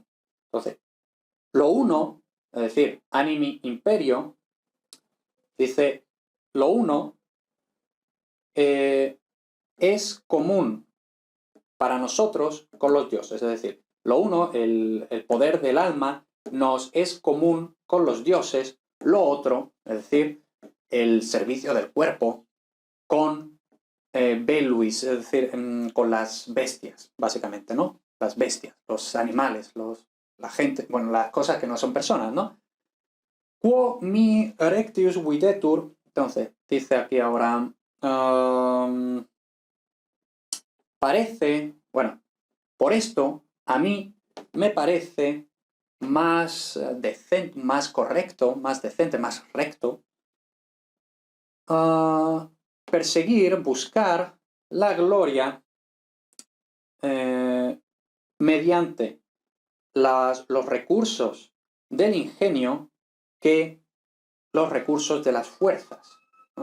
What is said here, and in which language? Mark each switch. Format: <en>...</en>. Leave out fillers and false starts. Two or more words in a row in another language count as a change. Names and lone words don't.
<es>Entonces, lo uno, es decir,</es> <la>animi imperio,</la> <es>dice, lo uno es común para nosotros con los dioses, es decir, lo uno, el poder del alma, nos es común con los dioses, lo otro, es decir, el servicio del cuerpo, con Beluis, es decir, con las bestias, básicamente, ¿no? Las bestias, los animales, la gente, bueno, las cosas que no son personas, ¿no?</es> <la>Quo mi rectius videtur,</la> <es>entonces, dice aquí ahora, parece, bueno, por esto, a mí me parece más decente, más correcto, más decente, más recto, perseguir, buscar la gloria mediante los recursos del ingenio que los recursos de las fuerzas, ¿no?</es>